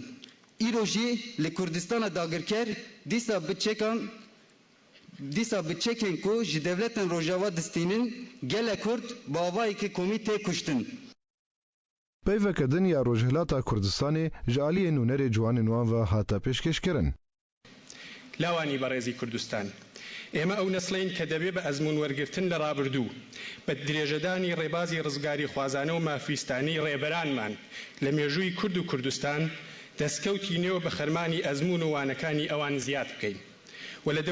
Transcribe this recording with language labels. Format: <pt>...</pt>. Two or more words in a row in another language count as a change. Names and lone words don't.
<ku>Îro jî li Kurdistana dagirker dîsa bi çekên ku ji devletên Rojava distînin gelek Kurd bi avayekî komî tê kuştin. Peyveke dinya Rojhilata Kurdistanê ji aliyê nûnerê ciwanên wan ve hata pêşkêşkirin.</ku> <ckb>لاوانی بەڕێزی کوردستان ئێمە ئەو نەسڵین کە دەبێ بە ئەزمون وەرگرتن لە ڕابردوو بە درێژەدانی ڕێبازی ڕزگاری خوازانە و مافیستانی ڕێبەرانمان لە مێژووی کورد و کوردستان دەستکەوتینەوە بە خەرمانی ئەزمون و وانەکانی ئەوان زیاد بکەین و لە</ckb>